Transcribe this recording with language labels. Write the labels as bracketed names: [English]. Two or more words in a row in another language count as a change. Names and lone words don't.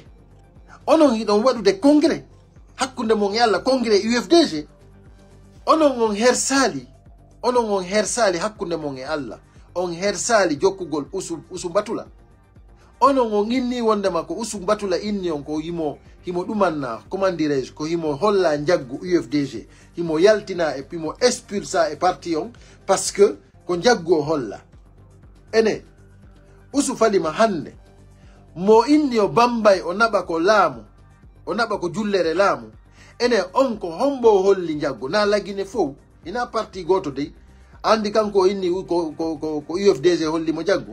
[Fula] Onon idon wadude congrès hakkunde mon yalla congrès UFDG. Onon on hersali hakkunde mon e Allah. On hersali jokkugol Ousou Batula. Onon on inni wondema ko Ousou Batula inni on ko himo dumanna, [French] comment dirais-je, [Fula] ko himo holla njaggu UFDG. Himo yaltina [French] et puis [Fula] mo expulsa e parti on [French] parce que [Fula] ko njaggo holla. Ene Ousou Falima hande mo inni o bambay o naba ko laamu, o naba ko jullere laamu. Ene on ko hombo holli njaggo na lagine fow ina parti goto dey andi kanko inni ko UFDG holli mo jaggo.